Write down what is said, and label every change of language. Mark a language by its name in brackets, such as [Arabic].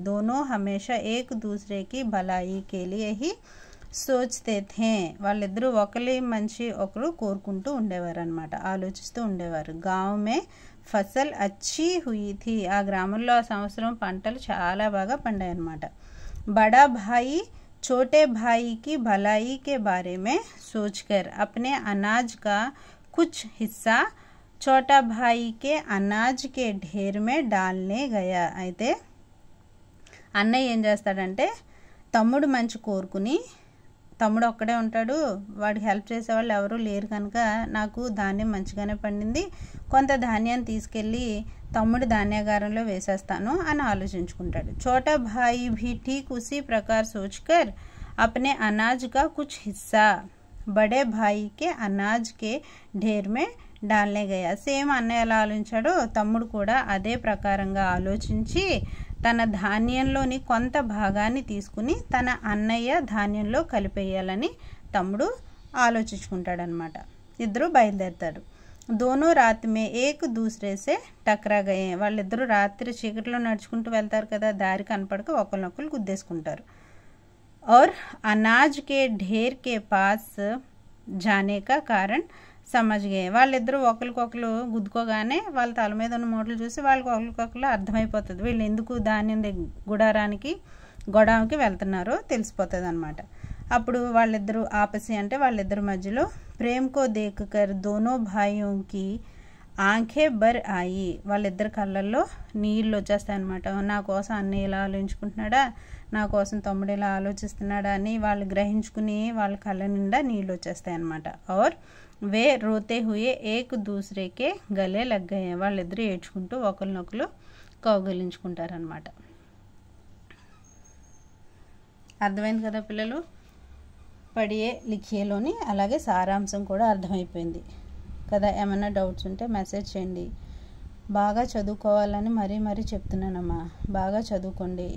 [Hindi] దోనో హమేషా ఏక్ దూసరేకి భలాయి కే లియే he సోచ్తే థే, [Telugu] వాళ్ళిద్దరూ ఒకరి మంచి ఒకరు కోరుకుంటూ ఉండేవారు అనమాట, ఆలోచిస్తూ ఉండేవారు. [Hindi] గావ్ మే ఫసల్ అచ్చీ హుయి థీ, [Telugu] ఆ గ్రామంలో ఆ సంవత్సరం పంటలు చాలా బాగా పండాయి అన్నమాట. [Hindi] బడా భాయి छोटे भाई की भलाई के बारे में सोचकर अपने अनाज का कुछ हिस्सा छोटा भाई के अनाज के ढेर में डालने गया. [Telugu] అయితే అన్నయ్య ఏం చేస్తాడంటే తమ్ముడు మంచి కోరుకుని, తమ్ముడు ఒక్కడే ఉంటాడు, వాడికి హెల్ప్ చేసేవాళ్ళు ఎవరు లేరు కనుక నాకు ధాన్యం మంచిగానే పండింది, కొంత ధాన్యాన్ని తీసుకెళ్ళి తమ్ముడు ధాన్యాగారంలో వేసేస్తాను అని ఆలోచించుకుంటాడు. [Hindi] छोटा भाई भी ठीक उसी प्रकार सोचकर अपने अनाज का कुछ हिस्सा बड़े भाई के अनाज के ढेर में डालने गया। [Telugu] సేమ్ అన్నయ్య ఎలా ఆలోచించాడో తమ్ముడు కూడా అదే ప్రకారంగా ఆలోచించి తన ధాన్యంలోని కొంత భాగాన్ని తీసుకుని తన అన్నయ్య ధాన్యంలో కలిపేయాలని తమ్ముడు ఆలోచించుకుంటాడనమాట. ఇద్దరు బయలుదేరుతారు. [Hindi] दोनों रात में एक दूसरे से टकरा गए. [Telugu] వాళ్ళిద్దరూ రాత్రి చీకట్లో నడుచుకుంటూ వెళ్తారు కదా, దారి కనపడక ఒకరినొకరు గుద్దేసుకుంటారు. [Hindi] और अनाज के ढेर के पास जाने का कारण समझ गए. [Telugu] వాళ్ళిద్దరూ ఒకరికొకరు గుద్దుకోగానే వాళ్ళ తల మీద ఉన్న మూటలు చూసి వాళ్ళకి ఒకరికొకరు అర్థమైపోతుంది వీళ్ళు ఎందుకు ధాన్యం గుడారానికి గొడవకి వెళ్తున్నారో తెలిసిపోతుంది అనమాట. అప్పుడు వాళ్ళిద్దరూ ఆపసి అంటే వాళ్ళిద్దరి మధ్యలో [Hindi] ప్రేమ్ కో దేఖ్కర్ దోనో భాయియోం కి ఆంఖే బర్ ఆయి. [Telugu] వాళ్ళిద్దరి కళ్ళల్లో నీళ్ళు వచ్చేస్తాయి అనమాట. నా కోసం అన్నయ్య ఇలా ఆలోచించుకుంటున్నాడా, నా కోసం తమ్ముడు ఇలా ఆలోచిస్తున్నాడా అని వాళ్ళు గ్రహించుకుని వాళ్ళ కళ్ళ నిండా నీళ్ళు వచ్చేస్తాయి అనమాట. [Hindi] और वे रोते हुए एक दूसरे के गले लग गए. [Telugu] వాళ్ళిద్దరూ ఏడ్చుకుంటూ ఒకరినొకరు కౌగిలించుకుంటారనమాట. అర్థమైంది కదా పిల్లలు? పడియే లిఖియేలోని అలాగే సారాంశం కూడా అర్థమైపోయింది కదా. ఏమైనా డౌట్స్ ఉంటే మెసేజ్ చేయండి. బాగా చదువుకోవాలని మరీ చెప్తున్నానమ్మా. బాగా చదువుకోండి.